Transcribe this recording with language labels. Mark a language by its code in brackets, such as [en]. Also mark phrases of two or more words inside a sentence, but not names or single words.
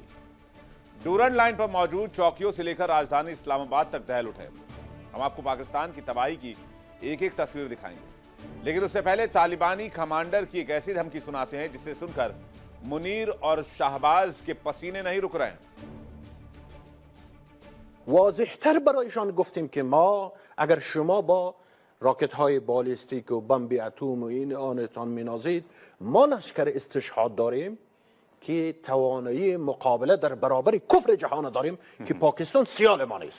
[hi] डूरन लाइन पर मौजूद चौकियों से लेकर राजधानी इस्लामाबाद तक दहल उठे। हम आपको पाकिस्तान की तबाही की एक एक तस्वीर दिखाएंगे, लेकिन उससे पहले तालिबानी कमांडर की एक ऐसी धमकी सुनाते हैं जिसे सुनकर मुनीर और शाहबाज के पसीने नहीं रुक रहे हैं। [fa] واضح‌تر برایشان گفتیم که ما اگر شما با راکت‌های بالستیک و بمب اتم و این آنتان می‌نازید، ما لشکر استشهاد داریم که توانایی مقابله در برابر کفر جهان داریم که پاکستان سیال ما نیست.